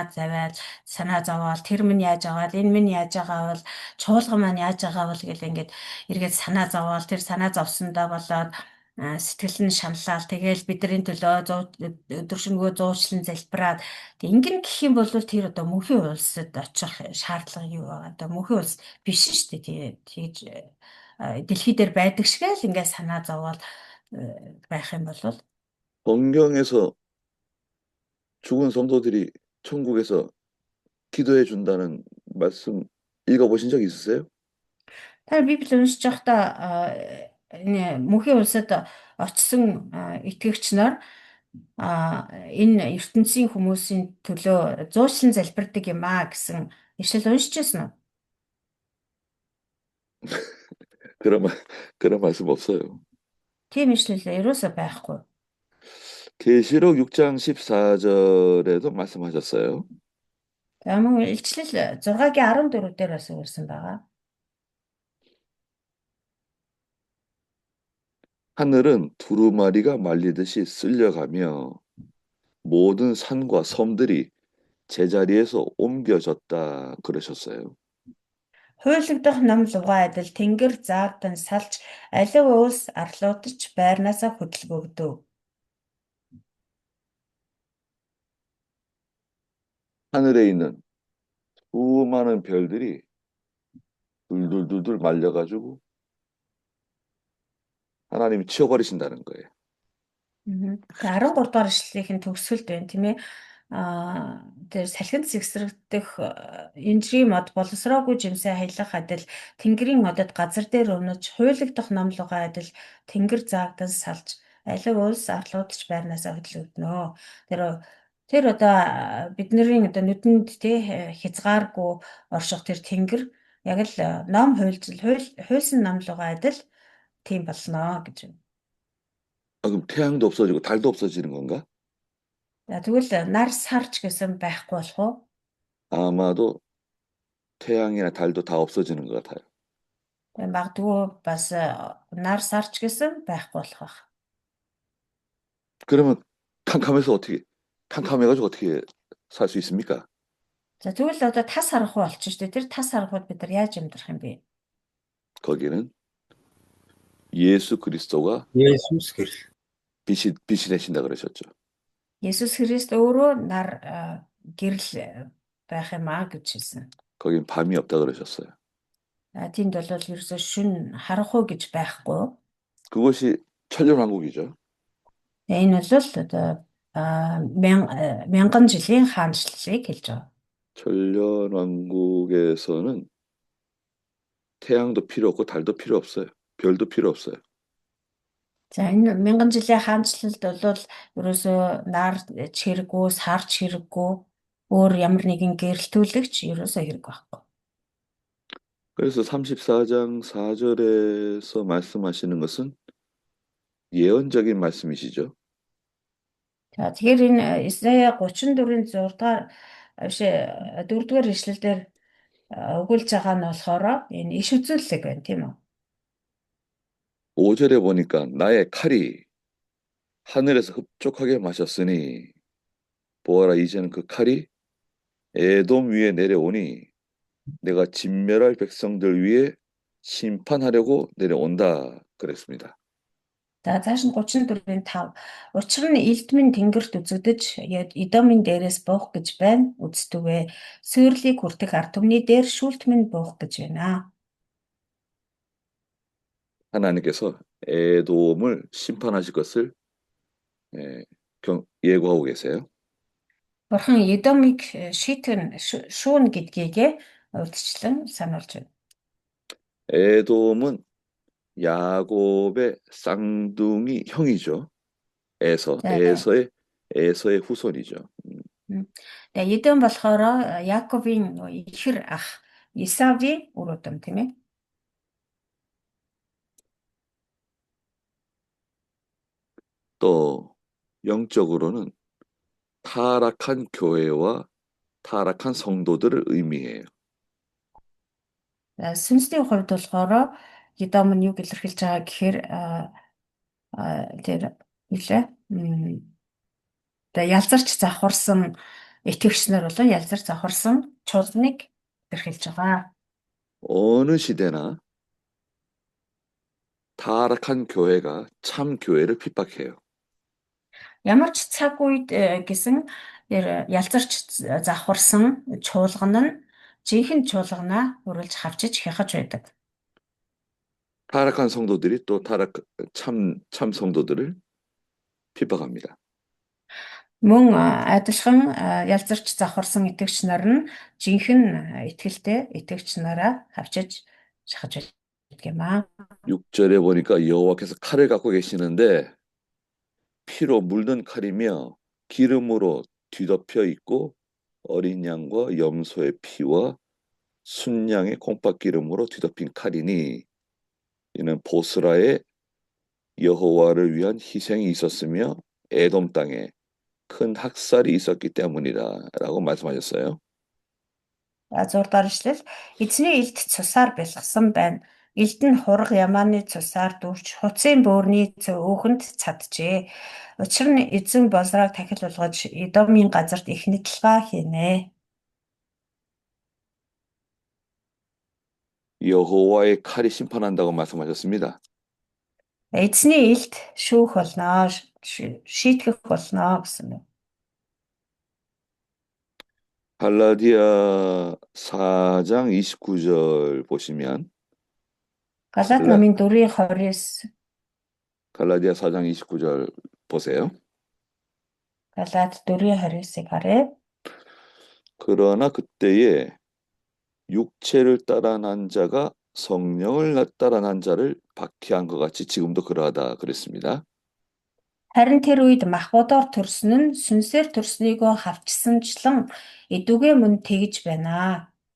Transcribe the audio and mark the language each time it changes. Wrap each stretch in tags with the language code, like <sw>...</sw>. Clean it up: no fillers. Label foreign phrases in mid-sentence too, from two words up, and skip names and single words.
<mn>зовоод тэр минь яаж байгаа энэ минь яаж байгаа бол чуулган маань яаж байгаа бол гэл ингээд эргээд санаа зовоод тэр санаа зовсондоо болоод сэтгэл нь шаналал тэгэл бидний төлөө өдөршөнгөө зуучлан залбираад тэг ингэн гэх юм бол тэр одоо мөнхийн улсад очих шаардлага юу байгаа одоо мөнхийн улс биш шүү дээ тэгж дэлхий дээр байдаг шиг л ингээд санаа зовоод байх юм бол</mn> <ko>성경에서 죽은 성도들이 천국에서 기도해 준다는 말씀 읽어보신 적 있으세요?</ko> <mn>та Библи уншиж байхдаа энэ мөнхийн улсад очсон итгэгч нар энэ ертөнцийн хүмүүсийн төлөө зуучлан залбирдаг юм гэсэн ишлэл уншижсэн үү?</mn> <ko>그런 말씀 없어요.</ko> <mn>Тийм ишлэл ерөөсөө байхгүй.</mn> <ko>계시록 6장 14절에도 말씀하셨어요.</ko> <mn>За мөн илчлэл 6-гийн 14 дээр бас өгсөн байгаа.</mn> <ko>하늘은 두루마리가 말리듯이 쓸려가며 모든 산과 섬들이 제자리에서 옮겨졌다 그러셨어요.</ko> <mn>Хуйлагдах ном лугай адил тэнгэр заагдан салж алив уус арлуудч байрнаасаа хөдөлгөгдөв.</mn> <ko>하늘에 있는 수많은 별들이 둘둘둘둘 말려가지고 하나님이 치워버리신다는 거예요.</ko> <mn>13 дугаар ишлэлийн төгсгөлд байна тийм ээ. Тэр салхинд зэгсрэгдэх инжирийн мод боловсроогүй жимсээ хаялах адил тэнгэрийн модод газар дээр өнөж хуйлагдах ном лугай адил тэнгэр заагдан салж алив уус арлуудч байрнаасаа хөдөлгөгднө. Тэр одоо бидний одоо нүдэнд хязгааргүй орших тэр тэнгэр яг л ном хуйлсан ном лугай адил тийм болно гэж байна.</mn> <ko>그럼 태양도 없어지고 달도 없어지는 건가?</ko> <mn>Тэгвэл нар сарч гэсэн байхгүй болох уу?</mn> <ko>아마도 태양이나 달도 다 없어지는 것 같아요.</ko> <mn>Магадгүй бас нар сарч гэсэн байхгүй болох байх.</mn> <ko>그러면 캄캄해가지고 어떻게 살 수 있습니까?</ko> <mn>За тэгвэл одоо тас харахгүй болчих шүү дээ. Тэр тас харахуд бид нар яаж амьдрах юм бэ?</mn> <ko>거기는 예수 그리스도가 예수 그리스도. 빛이 되신다 그러셨죠.</ko> <mn>Есүс Христ өөрөө нар гэрэл байх юм гэж хэлсэн.</mn> <ko>거긴 밤이 없다 그러셨어요.</ko> <mn>Тэнд бол ерөөсөө шүн харахгүй гэж байхгүй.</mn> <ko>그것이 천년왕국이죠.</ko> <mn>Энэ бол одоо мянган жилийн хаанчлалыг хэлж байгаа.</mn> <ko>천년왕국에서는 태양도 필요 없고 달도 필요 없어요. 별도 필요 없어요.</ko> <mn>За энэ мянган жилийн хаанчлалд бол ерөөсөө нар чирэггүй, сар чирэггүй, өөр ямар нэгэн гэрэлтүүлэгч ерөөсөө хэрэг байхгүй.</mn> <ko>그래서 34장 4절에서 말씀하시는 것은 예언적인 말씀이시죠.</ko> <mn>За тэгэхээр энэ Исая 34-ийн 6-р 4-р ишлэлээр өгүүлж байгаа нь болохоор энэ иш үзүүлэлт байна тийм үү?</mn> <ko>5절에 보니까 나의 칼이 하늘에서 흡족하게 마셨으니 보아라 이제는 그 칼이 에돔 위에 내려오니 내가 진멸할 백성들 위에 심판하려고 내려온다 그랬습니다.</ko> <mn>За цааш нь 34-ийн 5. Учир нь элдмийн тэнгэрт үзэгдэж Эдомын дээрээс буух гэж байна. Үздэгвэ. Сүйрлийг хүртэх ард түмний дээр шүүлт минь буух гэж байна.</mn> <ko>하나님께서 에돔을 심판하실 것을 예고하고 계세요.</ko> <mn>Бурхан Эдомыг шүүн гэдгийг урьдчилан сануулж байна.</mn> <ko>에돔은 야곱의 쌍둥이 형이죠. 에서의 후손이죠.</ko> <mn>Тэгээ Эдом болохоор Яаковын ихэр ах Исавийн үр удам тийм ээ.</mn> <ko>또 영적으로는 타락한 교회와 타락한 성도들을 의미해요.</ko> <mn>Сүнсний хувьд болохоор Эдом нь юу илэрхийлж байгаа гэхээр тэр үлээ ялзарч завхарсан итгэгч нар болон ялзарч завхарсан чуулганыг илэрхийлж байгаа.</mn> <ko>어느 시대나 타락한 교회가 참 교회를 핍박해요.</ko> <mn>Ямар ч цаг үед гэсэн ялзарч завхарсан чуулган нь жинхэнэ чуулганаа үргэлж хавчиж хяхаж байдаг.</mn> <ko>타락한 성도들이 또 참 성도들을 핍박합니다.</ko> <mn>Мөн адилхан ялзарч завхарсан итгэгч нар нь жинхэнэ итгэлтэй итгэгч нараа хавчиж шахаж байдаг юм аа.</mn> <ko>6절에 보니까 여호와께서 칼을 갖고 계시는데 피로 물든 칼이며 기름으로 뒤덮여 있고 어린 양과 염소의 피와 순양의 콩팥기름으로 뒤덮인 칼이니 이는 보스라의 여호와를 위한 희생이 있었으며 에돔 땅에 큰 학살이 있었기 때문이다라고 말씀하셨어요.</ko> <mn>6 дахь ишлэл эзний илт цусаар бэлгсэн байна. Илд нь хураг ямааны цусаар дүүрч хуцын бөөрийн өөхөнд цаджээ. Учир нь эзэн Бозраг тахил болгож Эдомын газарт их нэтлгаа хийнэ.</mn> <ko>여호와의 칼이 심판한다고 말씀하셨습니다.</ko> <mn>Эзний илт шүүх болно, шийтгэх болно гэсэн үг.</mn> <ko>갈라디아 4장 29절 보시면</ko> <mn>Галаат номын 4:29</mn> <ko>갈라디아 4장 29절 보세요.</ko> <mn>Галаат 4:29-ыг харъя.</mn> <ko>그러나 그때에 육체를 따라 난 자가 성령을 따라 난 자를 박해한 것 같이 지금도 그러하다 그랬습니다.</ko> <mn>Харин тэр үед махбодоор төрсөн нь сүнсээр төрснийгөө хавчсанчлан эдүгэ мөн тэгж байна.</mn>